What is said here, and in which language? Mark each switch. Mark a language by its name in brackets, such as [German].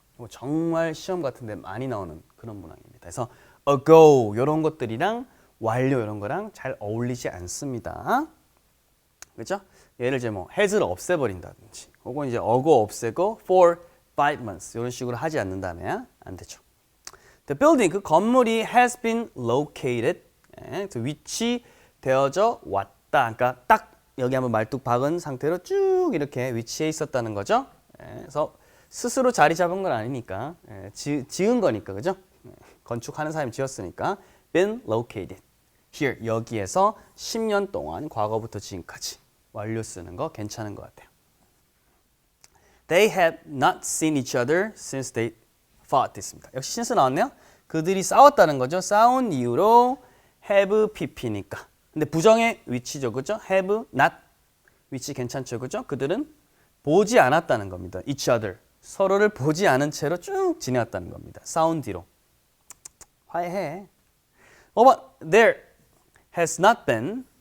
[Korean] 정말 시험 같은데 많이 나오는 그런 문항입니다. 그래서 ago 이런 것들이랑 완료 이런 거랑 잘 어울리지 않습니다. 그렇죠? 예를 들면 뭐 has를 없애버린다든지, 혹은 이제 ago 없애고 [English] for 5 months [Korean] 이런 식으로 하지 않는다면 안 되죠. [English] The building, [Korean] 그 건물이 [English] has been located, [Korean] 위치되어져 왔다. 그러니까 딱 여기 한번 말뚝 박은 상태로 쭉 이렇게 위치해 있었다는 거죠. 그래서 스스로 자리 잡은 건 아니니까, 지은 거니까, 그죠? 건축하는 사람이 지었으니까 [English] been located here, [Korean] 여기에서 10년 동안 과거부터 지금까지 완료 쓰는 거 괜찮은 것 같아요. [English] They have not seen each other since they fought [Korean] 있습니다. 역시 신스 나왔네요. 그들이 싸웠다는 거죠. 싸운 이유로 have pp니까. 근데 부정의 위치죠, 그죠? have not 위치 괜찮죠, 그죠? 그들은 보지 않았다는 겁니다. each other, 서로를 보지 않은 채로 쭉 지내왔다는 겁니다. 싸운 뒤로. 화해해. 5번 [English] there has not been.